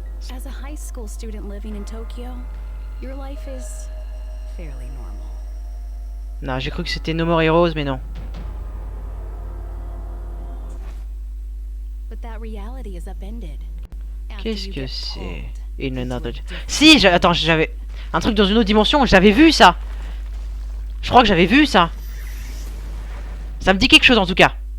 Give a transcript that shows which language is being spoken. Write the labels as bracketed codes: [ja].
[en] As a high school student living in Tokyo, your life is fairly normal. [fr] Non, j'ai cru que c'était No More Heroes, mais non. [en] But that reality is upended. [fr] Qu'est-ce que c'est? [en] In another... [fr] Si, attends, j'avais un truc dans une autre dimension, j'avais vu ça. Je crois que j'avais vu ça. Ça me dit quelque chose en tout cas.